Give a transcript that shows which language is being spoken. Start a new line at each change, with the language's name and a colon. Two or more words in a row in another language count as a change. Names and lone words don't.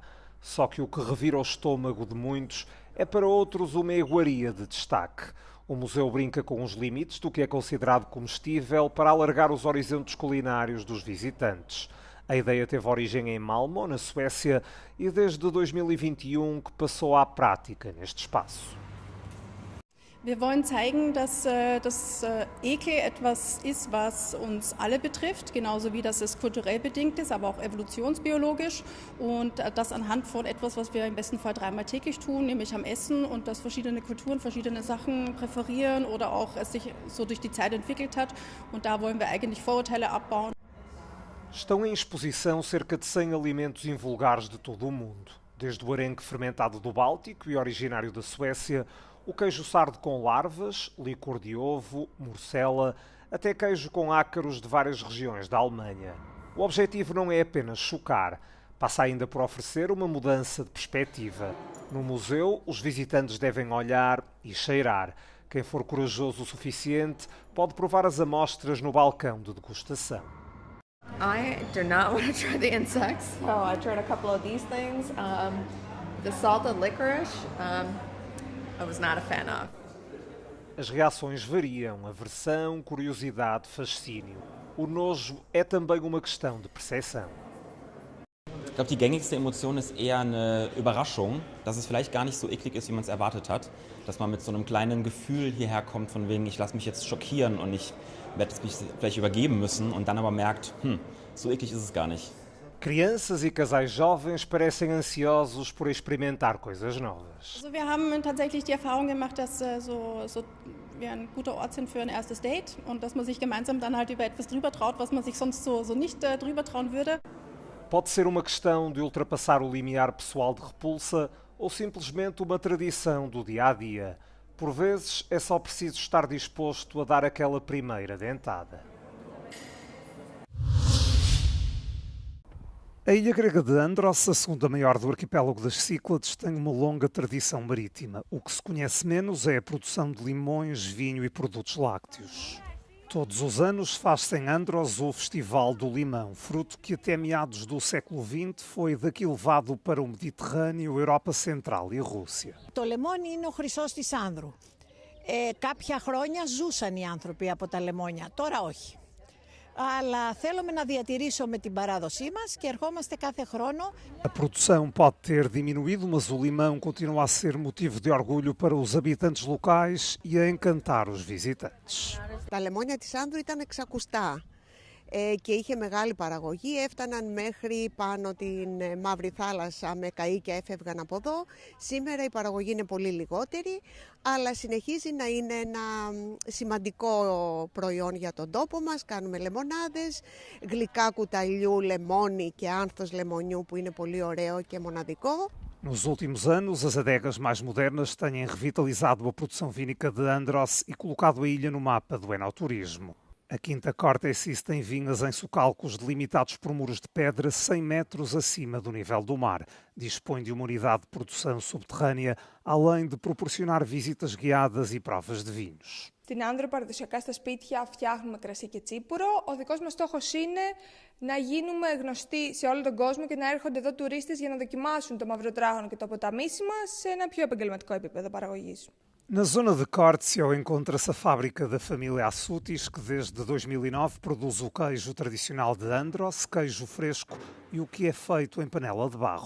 Portuguese: Só que o que revira o estômago de muitos é para outros uma iguaria de destaque. O museu brinca com os limites do que é considerado comestível para alargar os horizontes culinários dos visitantes. A ideia teve origem em Malmö, na Suécia, e desde 2021 que passou à prática neste espaço.
German: Wir wollen zeigen, dass Ekel etwas ist, was uns alle betrifft, genauso wie dass es kulturell bedingt ist, aber auch evolutionsbiologisch, und das anhand von etwas, was wir im besten Fall 3-mal täglich tun, nämlich am Essen, und dass verschiedene Kulturen verschiedene Sachen präferieren oder auch es sich so durch die Zeit entwickelt hat, und da wollen wir eigentlich Vorurteile abbauen.
Portuguese: Estão em exposição cerca de 100 alimentos invulgares de todo o mundo, desde o arenque fermentado do Báltico e originário da Suécia, o queijo sardo com larvas, licor de ovo, morcela, até queijo com ácaros de várias regiões da Alemanha. O objetivo não é apenas chocar, passa ainda por oferecer uma mudança de perspectiva. No museu, os visitantes devem olhar e cheirar. Quem for corajoso o suficiente pode provar as amostras no balcão de degustação.
English: I do not want to try the insects, so I tried a couple of these things. The salted licorice, I was not a fan of.
Portuguese: As reações variam, aversão, curiosidade, fascínio. O nojo é também uma questão de percepção.
German: Ich glaube, die gängigste Emotion ist eher eine Überraschung, dass es vielleicht gar nicht so eklig ist, wie man es erwartet hat. Dass man mit so einem kleinen Gefühl hierher kommt, von wegen, ich lasse mich jetzt schockieren und ich werde mich vielleicht übergeben müssen, und dann aber merkt, so eklig ist es gar nicht.
Portuguese: Crianças e casais jovens parecem ansiosos por experimentar coisas novas.
German: Also wir haben tatsächlich die Erfahrung gemacht, dass wir ein guter Ort sind für ein erstes Date und dass man sich gemeinsam dann halt über etwas drüber traut, was man sich sonst so nicht drüber trauen würde.
Portuguese: Pode ser uma questão de ultrapassar o limiar pessoal de repulsa ou simplesmente uma tradição do dia-a-dia. Por vezes é só preciso estar disposto a dar aquela primeira dentada. A ilha grega de Andros, a segunda maior do arquipélago das Cíclades, tem uma longa tradição marítima. O que se conhece menos é a produção de limões, vinho e produtos lácteos. Todos os anos faz-se em Andros o Festival do Limão, fruto que até meados do século XX foi daqui levado para o Mediterrâneo, Europa Central e Rússia.
Greek: Το λεμόνι είναι ο χρυσός της Άνδρου. Κάποια χρόνια ζούσαν οι άνθρωποι από τα λεμόνια, τώρα όχι. Αλλά θέλουμε να διατηρήσουμε την παράδοσή μας και ερχόμαστε κάθε χρόνο.
Portuguese: A produção pode ter diminuído, mas o limão continua a ser motivo de orgulho para os habitantes locais e a encantar os visitantes.
Greek: Τα λεμόνια της Άνδρου ήταν εξακουστά και είχε μεγάλη παραγωγή, έφταναν μέχρι πάνω την Μαύρη Θάλασσα με καΐ και έφευγαν από εδώ. Σήμερα η παραγωγή είναι πολύ λιγότερη, αλλά συνεχίζει να είναι ένα σημαντικό προϊόν για τον τόπο μας. Κάνουμε λεμονάδες, γλυκά κουταλιού, λεμόνι και άνθος λεμονιού που είναι πολύ ωραίο και μοναδικό.
Portuguese: Nos últimos anos, as adegas mais modernas têm revitalizado a produção vínica de Andros e colocado a ilha no mapa do enoturismo. A Quinta Córtesis tem vinhas em socalcos delimitados por muros de pedra 100 metros acima do nível do mar. Dispõe de uma unidade de produção subterrânea, além de proporcionar visitas guiadas e provas de vinhos.
Greek: Την άνδρο παραδοσιακά στα σπίτια φτιάχνουμε κρασί και τσίπουρο. Ο δικός μας στόχος είναι να γίνουμε γνωστοί σε όλο τον κόσμο και να έρχονται εδώ τουρίστες για να δοκιμάσουν το μαυροτράγωνο και το ποταμίσιμα σε ένα πιο επαγγελματικό επίπεδο παραγωγής.
Portuguese: Na zona de Córtesio encontra-se a fábrica da família Assutis, que desde 2009 produz o queijo tradicional de Andros, queijo fresco e o que é feito em panela de barro.